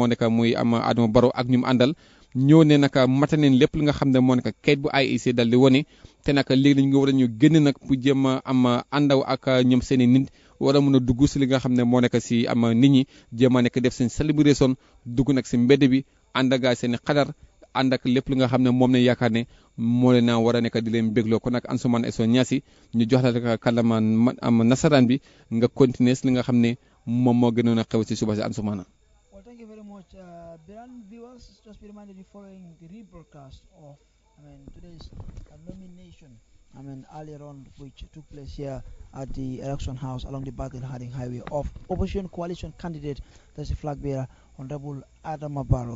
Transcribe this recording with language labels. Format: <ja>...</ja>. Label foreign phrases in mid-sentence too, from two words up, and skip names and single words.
<wo>nekk muy am Adama Barrow ak ñu mu àndal ñëw ne naka mata neen lépp li nga xam ne moo nekk kayit bu IEC dal di wone te naka léegi dañu nga war a ñu génn nag pour jéem a am àndaw ak ñoom seen i nit war a mën a dugg si li nga xam ne moo nekk si am nit ñi jéem a nekk def seen celebration dugg nag si mbedd bi ànd ak seen i xadar ànd ak lépp li nga xam ne moom lañ yaakaar ne moo leen naa war a nekk di leen bégloo kon nag Ansoumana Sow Niasse ñu jox la rek kàllaama am nasaraan bi nga continuer si li nga xam ne moom moo gënoon a xew si suba si Ansoumana.</wo> <en>Well, thank you very much. Biran viewers, just be reminded the following the rebroadcast of today's nomination. Earlier on, which took place here at the election house along the Baghdad Harding Highway of opposition coalition candidate, that's the flag bearer, Honorable Adama Barrow.</en>